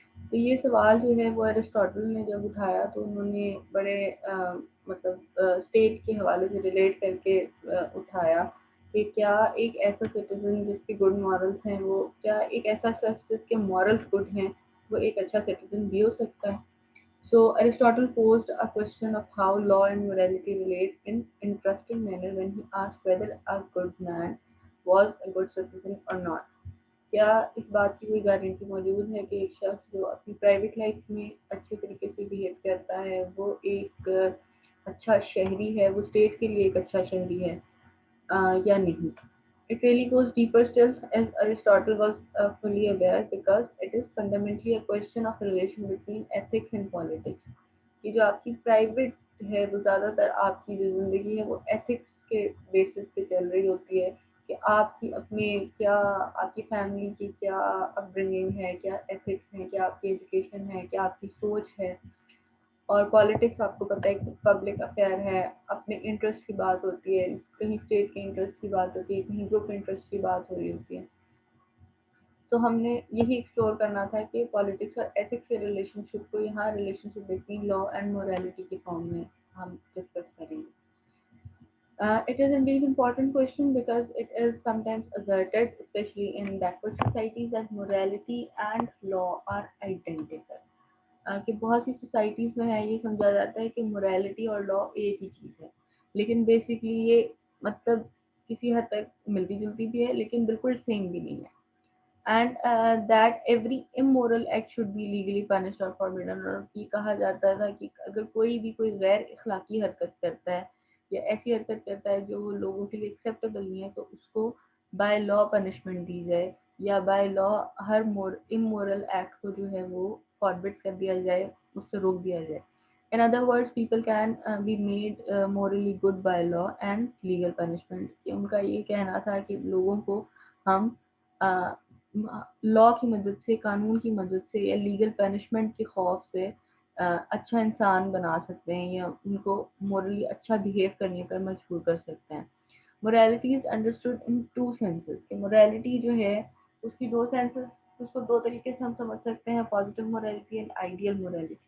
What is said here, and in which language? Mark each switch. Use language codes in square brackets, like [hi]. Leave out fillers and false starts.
[hi] तो ये सवाल जो है वो एरिस्टोटल ने जब उठाया तो उन्होंने बड़े मतलब स्टेट के हवाले से रिलेट करके उठाया कि क्या एक ऐसा सिटीजन जिसके गुड मॉरल्स हैं, वो क्या एक ऐसा शख्स जिसके मॉरल्स गुड हैं वो एक अच्छा सिटीजन भी हो सकता है. [en] So Aristotle posed a question of how law and morality relate in interesting manner when he asked whether a good man was a good citizen or not. [hi] क्या इस बात की कोई गारंटी मौजूद है कि एक शख्स जो अपनी प्राइवेट लाइफ में अच्छे तरीके से बिहेव करता है वो एक अच्छा शहरी है, वो स्टेट के लिए एक अच्छा शहरी है या नहीं. [en] It really goes deeper still, as Aristotle was fully aware, because it is fundamentally a question of relation between ethics and politics. [hi] कि जो आपकी प्राइवेट है वो ज़्यादातर आपकी जो ज़िंदगी है वो एथिक्स के बेसिस पे चल रही होती है कि आपकी अपने क्या, आपकी फैमिली की क्या अपब्रिंगिंग है, क्या एथिक्स है, क्या आपकी एजुकेशन है, क्या आपकी सोच है. और पॉलिटिक्स आपको पता है कि पब्लिक अफेयर है, अपने इंटरेस्ट की बात होती है, कहीं स्टेट के इंटरेस्ट की बात होती है, कहीं ग्रुप इंटरेस्ट की बात हो रही होती है. तो हमने यही एक्सप्लोर करना था कि पॉलिटिक्स और एथिक्स के रिलेशनशिप को यहाँ [en] relationship between law and morality [hi] के फॉर्म में हम डिस्कस करेंगे. [en] It is indeed an important question because it is sometimes asserted, especially in backward societies, that morality and law are identical. [hi] कि बहुत सी सोसाइटीज़ में है ये समझा जाता है कि मोरालिटी और लॉ एक ही चीज़ है, लेकिन बेसिकली ये मतलब किसी हद तक मिलती जुलती भी है लेकिन बिल्कुल सेम भी नहीं है. [en] And that every immoral act should be legally punished और forbidden. [hi] और ये कहा जाता था कि अगर कोई भी कोई गैर इखलाकी हरकत करता है या ऐसी हरकत करता है जो लोगों के लिए एक्सेप्टेबल नहीं है तो उसको बाय लॉ पनिशमेंट दी जाए, या by law हर immoral act को जो है वो फॉरबिड कर दिया जाए, उससे रोक दिया जाए. [en] In other words, people can be made morally good by law and legal punishment. [hi] कि उनका ये कहना था कि लोगों को हम लॉ की मदद से, कानून की मदद से या लीगल पनिशमेंट के खौफ से अच्छा इंसान बना सकते हैं या उनको मोरली अच्छा बिहेव करने पर मजबूर कर सकते हैं. [en] Morality is understood in two senses. [hi] कि मोरालिटी जो है उसकी दो सेंसेस, उसको दो तरीके से हम समझ सकते हैं, [en] Positive morality and ideal morality.